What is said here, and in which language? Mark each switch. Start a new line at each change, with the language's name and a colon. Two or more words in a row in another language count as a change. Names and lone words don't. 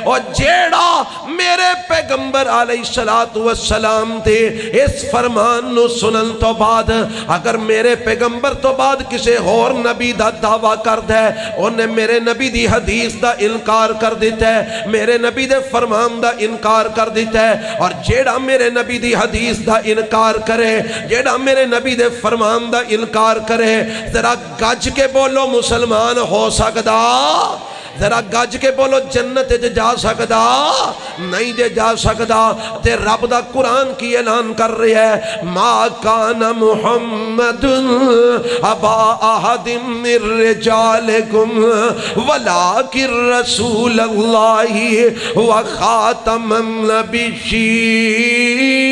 Punjabi: اور جیڑا میرے پیغمبر
Arabic: علیہ السلام
Punjabi: تھے اس فرمان نو سنن تو بعد اگر میرے پیغمبر تو بعد کسے اور نبی دا دعویٰ کر دے انہیں میرے نبی دی حدیث دا انکار کر دیتا ہے میرے نبی دے فرمان دا انکار کر دیتا ہے. اور جیڑا میرے نبی دی حدیث دا انکار کرے جیڑا میرے نبی دے فرمان دا انکار کرے ذرا گج کے بولو مسلمان ہو سکدا؟ ذرا گج کے بولو جنت جا سکدا؟ نہیں جے جا سکدا. تے رب دا قرآن کی اعلان کر رہی ہے
Arabic: ما کان محمد ابا احد من رجالکم ولکن رسول اللہ وخاتم النبیین.